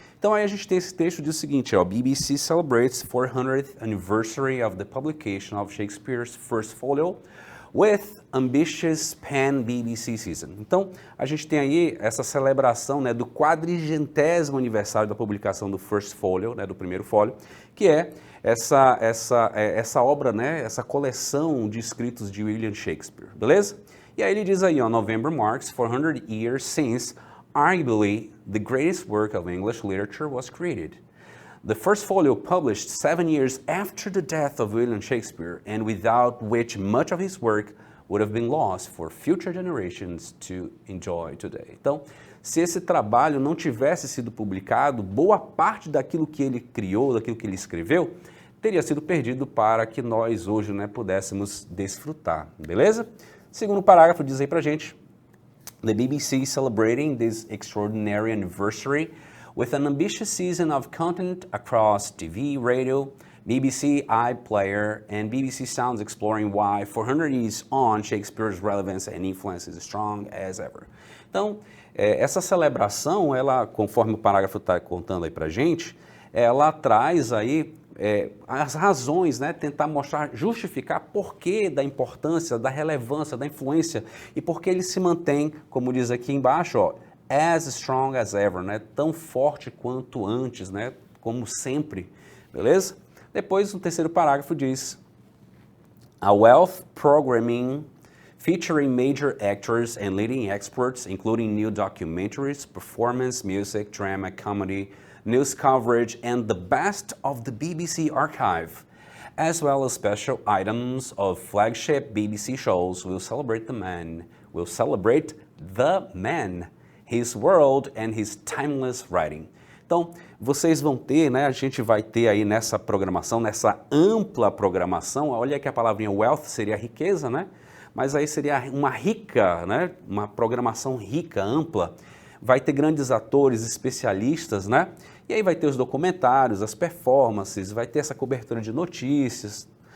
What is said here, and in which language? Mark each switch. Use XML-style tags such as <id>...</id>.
<pt>Então aí a gente tem esse texto diz o seguinte, ó,</pt> <en>BBC celebrates 400th anniversary of the publication of Shakespeare's first folio with ambitious pan-BBC season.</en> <pt>Então, a gente tem aí essa celebração, né, do 400º aniversário da publicação do First Folio, né, do primeiro fólio, que é essa obra, né, essa coleção de escritos de William Shakespeare, beleza? E aí ele diz aí, ó,</pt> <en>November marks 400 years since, arguably, the greatest work of English literature was created. The first folio published 7 years after the death of William Shakespeare, and without which much of his work would have been lost for future generations to enjoy today.</en> <pt>Então, se esse trabalho não tivesse sido publicado, boa parte daquilo que ele criou, daquilo que ele escreveu, teria sido perdido para que nós hoje, né, pudéssemos desfrutar, beleza? Segundo parágrafo diz aí pra gente,</pt> <en>the BBC celebrating this extraordinary anniversary with an ambitious season of content across TV, radio, BBC iPlayer, and BBC Sounds exploring why 400 years on Shakespeare's relevance and influence is as strong as ever.</en> <pt>Então, essa celebração, ela, conforme o parágrafo está contando aí pra gente, ela traz aí as razões, né, tentar mostrar, justificar porquê da importância, da relevância, da influência e porque ele se mantém, como diz aqui embaixo, ó,</pt> <en>as strong as ever,</en> <pt>né? Tão forte quanto antes, né? Como sempre, beleza? Depois, no terceiro parágrafo diz,</pt> <en>a wealth programming featuring major actors and leading experts, including new documentaries, performance, music, drama, comedy, news coverage, and the best of the BBC archive, as well as special items of flagship BBC shows, will celebrate the man, his world and his timeless writing.</en> <pt>Então, vocês vão ter, né, a gente vai ter aí nessa programação, nessa ampla programação, olha que a palavrinha wealth seria riqueza, né? Mas aí seria uma rica, né, uma programação rica, ampla. Vai ter grandes atores, especialistas, né? E aí vai ter os documentários, as performances, vai ter essa cobertura de notícias.</pt>